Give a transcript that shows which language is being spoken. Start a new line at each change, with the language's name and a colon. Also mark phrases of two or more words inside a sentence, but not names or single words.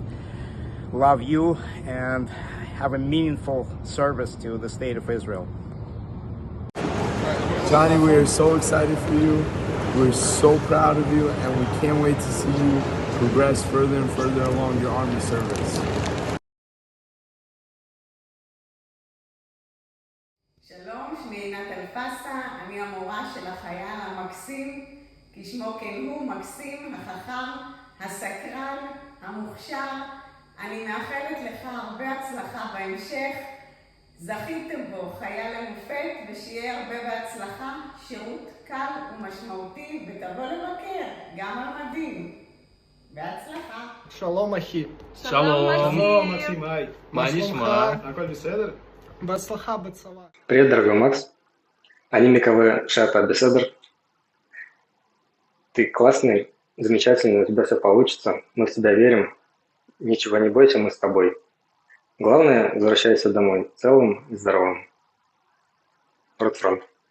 English: Love you and have a meaningful service to the state of Israel. Johnny, we are so excited for you. We're so proud of you, and we can't wait to see you progress further and further along your Army service.
Hebrew: שלום, שמי עינת אלפסה, אני המורה של החייל המקסים, כשמו כן הוא, מקסים, החכם, הסקרן, המוכשר. אני מאחלת לך הרבה הצלחה בהמשך. זכיתם בו חייל למופת, ושיהיה הרבה בהצלחה, שירות קל ומשמעותי, ותבוא לבקר, גם על מדים. בהצלחה. שלום אחי. שלום. מקסים, היי. מה נשמע? הכל בסדר? בהצלחה בצבא.
Russian: Привет, дорогой Макс.
Hebrew: אני מקווה שאתה בסדר.
Russian: Ты классный, замечательный, у тебя все получится. Мы в тебя верим. Ничего не бойся, мы с тобой. Главное, возвращайся домой целым и здоровым. Ротфронт.